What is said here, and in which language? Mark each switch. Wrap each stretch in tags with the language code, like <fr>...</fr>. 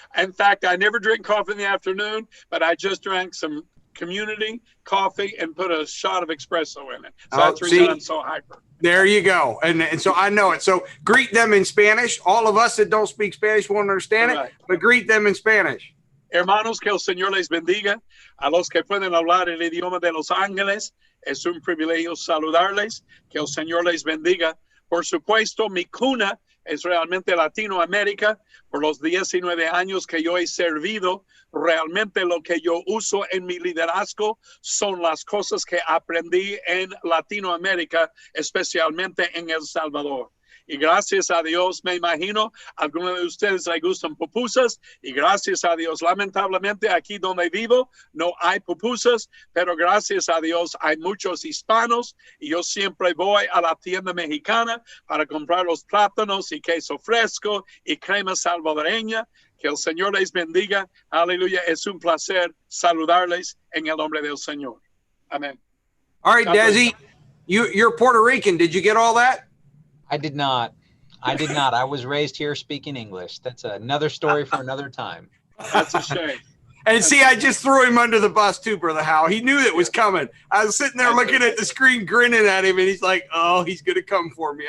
<en>In fact, I never drink coffee in the afternoon, but I just drank some community coffee and put a shot of espresso in it. So that's the reason I'm so hyper. There you go. And so I know it. So greet them in Spanish. All of us that don't speak Spanish won't understand it, but greet them in Spanish.</en> <es>Hermanos, que el Señor les bendiga. A los que pueden hablar el idioma de los ángeles, es un privilegio saludarles. Que el Señor les bendiga. Por supuesto, mi cuna es realmente Latinoamérica. Por los 19 años que yo he servido, realmente lo que yo uso en mi liderazgo son las cosas que aprendí en Latinoamérica, especialmente en El Salvador. Y gracias a Dios, me imagino, algunos de ustedes les gustan pupusas, y gracias a Dios, lamentablemente aquí donde vivo no hay pupusas, pero gracias a Dios hay muchos hispanos, y yo siempre voy a la tienda mexicana para comprar los plátanos y queso fresco y crema salvadoreña. Que el Señor les bendiga. Aleluya. Es un placer saludarles en el nombre del Señor.</es> <en>Amen. All right, Desi, you're Puerto Rican. Did you get all that? I did not. I was raised here speaking English. That's another story for another time. That's a shame. And see, I just threw him under the bus too, Brother Howell. He knew it was coming. I was sitting there looking at the screen, grinning at him, and he's like, oh, he's going to come for me.</en>